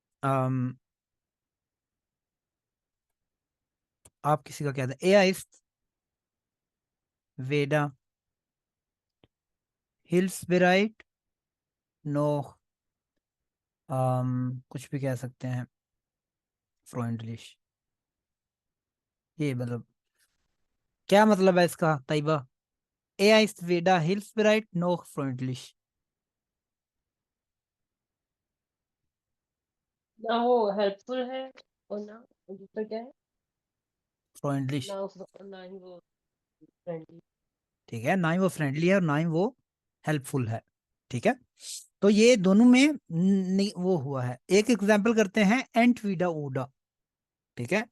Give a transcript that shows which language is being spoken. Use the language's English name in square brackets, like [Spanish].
[Hindi] अम, आप किसी का क्या था ए आइस वेडा हिल्स बेराइट नोख, कुछ भी कह सकते हैं फ्रोइंडलिश, ये मतलब क्या मतलब है इसका Taiba. [German] Er ist weder hilfsbereit noch freundlich। [Hindi] ना वो हेल्पफुल है और ना दूसरा क्या है, [German] freundlich, [Hindi] ना ही वो फ्रेंडली। ठीक है, ना ही वो फ्रेंडली है और ना ही वो हेल्पफुल है, ठीक है। तो ये दोनों में वो हुआ है। एक एग्जांपल करते हैं एंट वीडा ओडा, ठीक है।